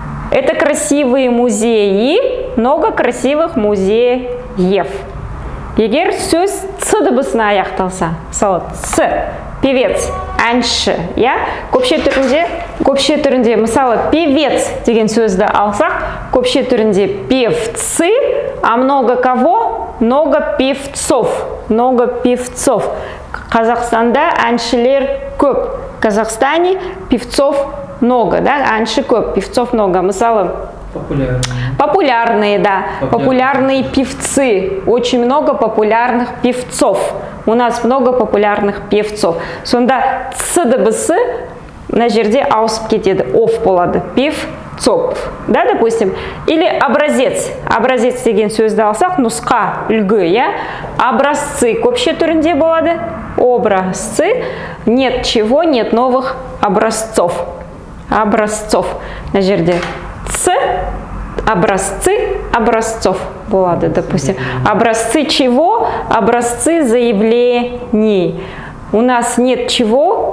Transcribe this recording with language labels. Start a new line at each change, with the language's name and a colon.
Russian: Это красивые музеи, много красивых музеев.
Kazakh: Егер сөз ц дыбысына аяқталса, мысалы ц, певец, әнші, көпше түрінде, мысалы певец деген сөзді алсақ, көпше түрінде певцы,
Russian: а много кого? Много певцов, много певцов.
Kazakh: Қазақстанда әншілер көп,
Russian: Казахстане певцов много,
Kazakh: әнші көп,
Russian: певцов много. Мысалы, популярные, популярные певцы. Очень много популярных певцов. У нас много популярных певцов.
Kazakh: Сонда ц дыбысы на жерде ауысып кетеді, ов болады.
Russian: Певцов. Допустим. Или образец.
Kazakh: Образец деген сөзді алсақ, нұсқа, үлгі, Образцы көпше түрінде болады.
Russian: Образцы. Нет чего, нет новых образцов. Образцов. На жерде ц, образцы образцов болады, допустим. Образцы чего? Образцы заявлений. У нас нет чего?